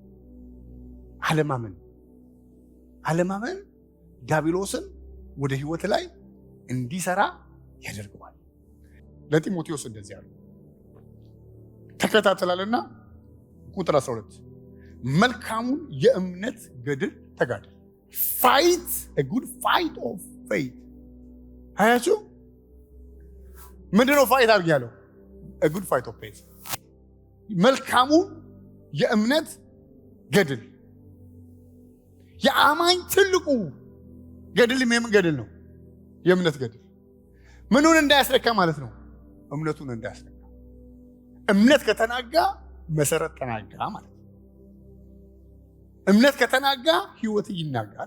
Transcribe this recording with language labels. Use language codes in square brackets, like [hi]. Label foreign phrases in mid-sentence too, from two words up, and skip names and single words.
[am] አለማመን ዲያብሎስን ወደ ህይወት ላይ እንዲሰራ ያደርገዋል። ለጢሞቴዎስ እንደዚህ አለ፣ ተከታተላልና ቁጥር 12 መልካሙን የእምነት ገድል ተጋደል። ፋይት [en] a good fight of faith። [am] አያችሁ ምንድነው ፋይት አድርግ ያለው? [en] a good fight of faith። [am] መልካሙን የእምነት ገድል። የአማኝ ትልቁ ገድል የምን ገድል ነው? የእምነት ገድል። ምኑን እንዳያስረካ ማለት ነው? እምነቱን እንዳያስረካ። እምነት ከተናጋ መሰረት ተናጋ ማለት ነው። እምነት ከተናጋ ህይወት ይናጋል